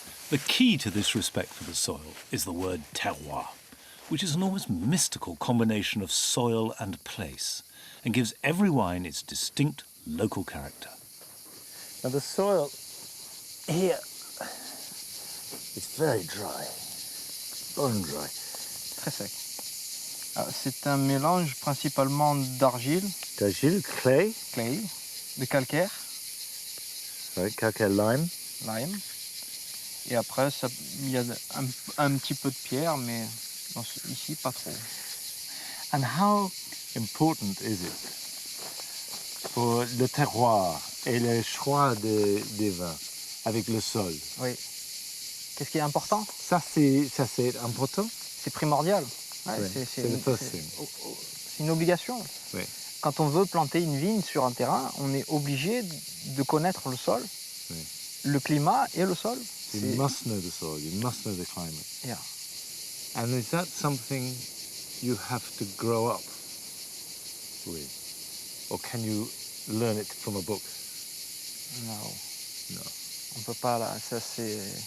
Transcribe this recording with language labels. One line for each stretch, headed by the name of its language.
English: The key to this respect for the soil is the word terroir, which is an almost mystical combination of soil and place, and gives every wine its distinct local character. Now the soil here is very dry, bone dry.
French: Très sec. C'est un mélange principalement d'argile, D'argile, clay, clay, de calcaire,
English: right, calcaire, lime. lime.
French: Et après, il y a un petit peu de pierre, mais ici, pas trop.
English: And how important is it for
French: le terroir et le choix des vins avec le sol? Oui. Qu'est-ce qui est important? Ça c'est important. C'est primordial. Ouais, Oui, c'est
English: le first thing.
French: c'est une obligation. Oui. Quand on veut planter une vigne sur un terrain, on est obligé de connaître le sol, Oui. le climat et le sol.
English: You must know the soil, you must know the climate. Yeah. And is that something you have to grow up with? Or can you learn it from a book?
French: Non,
English: No.
French: on peut pas là. Ça c'est